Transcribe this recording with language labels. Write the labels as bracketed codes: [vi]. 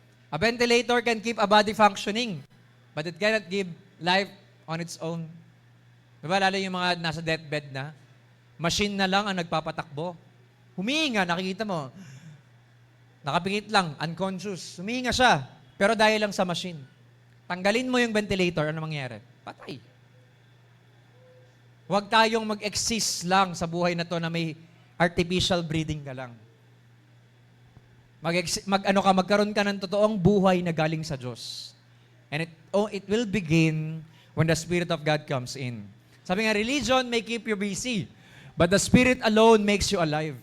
[en] A ventilator can keep a body functioning, but it cannot give life on its own. [tl] Di ba, lalo yung mga nasa deathbed na, machine na lang ang nagpapatakbo. Humihinga, nakikita mo. Nakapikit lang, unconscious. Humihinga siya, pero dahil lang sa machine. Tanggalin mo yung ventilator, ano mangyari? Patay. Huwag tayong mag-exist lang sa buhay na to na may artificial breathing ka lang. Magkaroon ka ng totoong buhay na galing sa Diyos. [en] And it will begin when the Spirit of God comes in. [tl] Sabi nga, [en] religion may keep you busy, but the Spirit alone makes you alive.